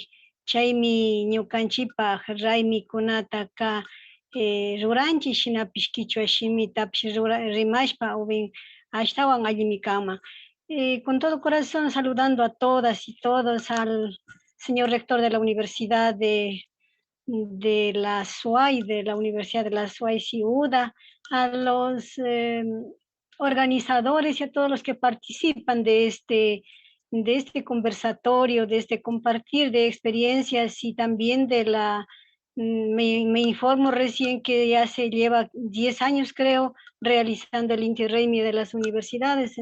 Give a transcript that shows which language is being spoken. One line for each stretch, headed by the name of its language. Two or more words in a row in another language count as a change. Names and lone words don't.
Quechua: Chaymi ñukanchipaq raymikunata ruranchik, shinapish kichwa shimitapish rimashpa ashtawan allimi kanman.
Spanish: Con todo corazón saludando a todas y todos, al señor rector de la Universidad de la SUAY, de la Universidad de la SUAY Ciudad, a los organizadores y a todos los que participan de este conversatorio, de este compartir de experiencias, y también de me informo recién que ya se lleva 10 años, creo, realizando el Inti Raymi de las universidades.